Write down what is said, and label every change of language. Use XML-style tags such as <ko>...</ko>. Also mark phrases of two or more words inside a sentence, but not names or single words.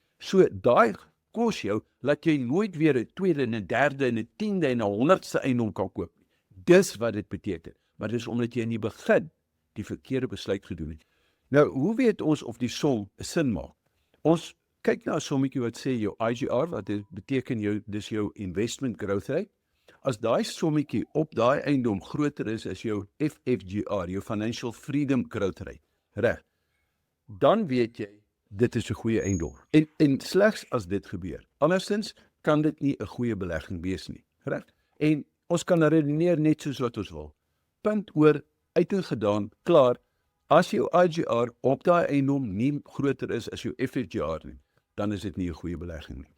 <af>So daai kos jou, laat jy nooit weer 'n tweede en 'n derde en 'n 10de en 'n 100ste eiendom kan koop nie. Dis wat dit beteken. Maar dis omdat jy in die begin die verkeerde besluit gedoen het. Nou, hoe weet ons of die som 'n sin maak? Ons kyk na 'n sommetjie wat sê jou IGR, wat dit beteken dis jou</af> <en>investment growth rate.</en> <af>As daai sommetjie op daai eiendom groter is as jou FFGR, jou</af> <en>financial freedom growth rate,</en> <af>reg? Dan weet jy dit is 'n goeie eiendom. En slegs as dit gebeur. Andersins kan dit nie 'n goeie belegging wees nie, reg? En ons kan redeneer net soos wat ons wil. Punt oor, uit en gedaan, klaar. As jou IGR op daai eiendom nie groter is as jou FFGR nie, dan is dit nie 'n goeie belegging nie.</af>